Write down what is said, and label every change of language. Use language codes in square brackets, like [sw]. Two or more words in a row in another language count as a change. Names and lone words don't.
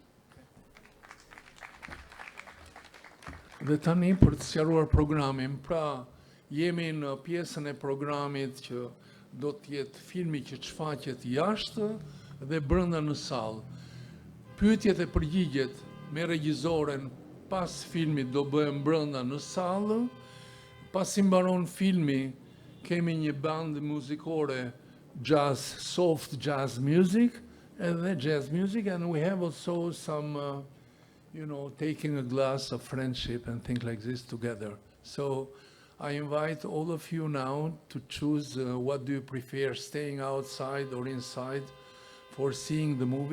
[sq] Dhe tani për të sqaruar programin, pra jemi në pjesën e programit që do të jetë filmi që shfaqet jashtë dhe brenda në sallë. Pyetjet e përgjigjet me regjisoren pas filmit do bëhen brenda në sallë. Pasi mbaron filmi, kemi një band muzikore jazz, [en] soft jazz music, edhe jazz music, and we have also some, taking a glass of friendship and things like this together. So I invite all of you now to choose what do you prefer, staying outside or inside for seeing the movie.